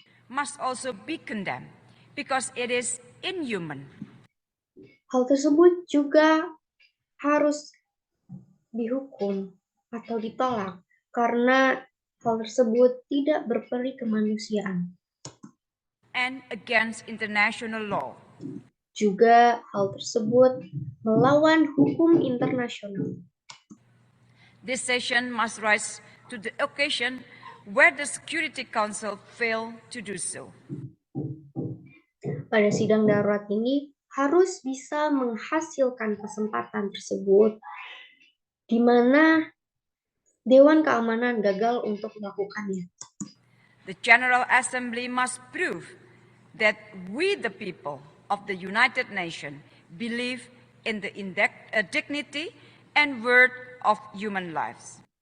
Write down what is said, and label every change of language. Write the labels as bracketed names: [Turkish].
[English] must also be condemned because it is inhuman. [Indonesian] Hal tersebut juga harus dihukum atau ditolak karena hal tersebut tidak berperi kemanusiaan. [English] And against international law. [Indonesian] Juga hal tersebut melawan hukum internasional. [English] This session must rise to the occasion where the Security Council failed to do so. [Indonesian] Pada sidang darurat ini harus bisa menghasilkan kesempatan tersebut di mana Dewan Keamanan gagal untuk melakukannya. [English] The General Assembly must prove that we, the people of the United Nations, believe in the dignity and worth of human lives.